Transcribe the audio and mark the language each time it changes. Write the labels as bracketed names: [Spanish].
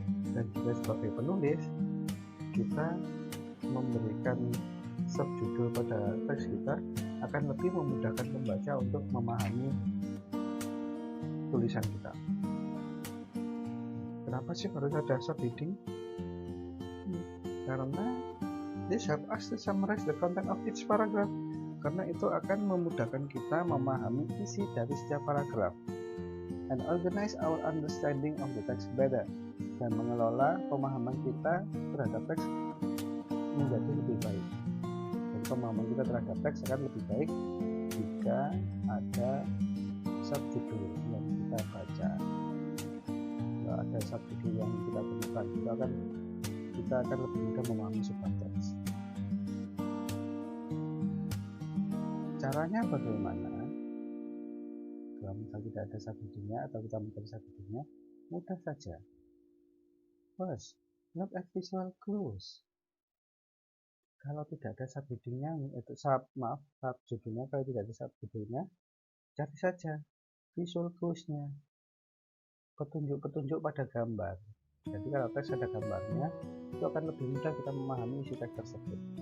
[Indonesian] Dan juga sebagai penulis, kita memberikan subjudul pada teks kita akan lebih memudahkan pembaca untuk memahami tulisan kita. Kenapa sih harus ada subheading? Karena [English] this help us to summarize the content of each paragraph. [Indonesian] Karena itu akan memudahkan kita memahami isi dari setiap paragraf. [English] And organize our understanding of the text better. [Indonesian] Dan mengelola pemahaman kita terhadap teks menjadi lebih baik. Dan pemahaman kita terhadap teks akan lebih baik jika ada subjudul yang kita baca. Kalau ada subjudul yang kita temukan, kita akan lebih mudah memahami sebuah teks. Caranya bagaimana? Kalau misal tidak ada subheadingnya atau kita mencari subheadingnya, mudah saja. [English] First, look at visual clues. [Indonesian] Kalau tidak ada subheadingnya, subjudulnya, kalau tidak ada subjudulnya, cari saja visual clues-nya, petunjuk-petunjuk pada gambar. Jadi kalau teks ada gambarnya, itu akan lebih mudah kita memahami isi teks tersebut.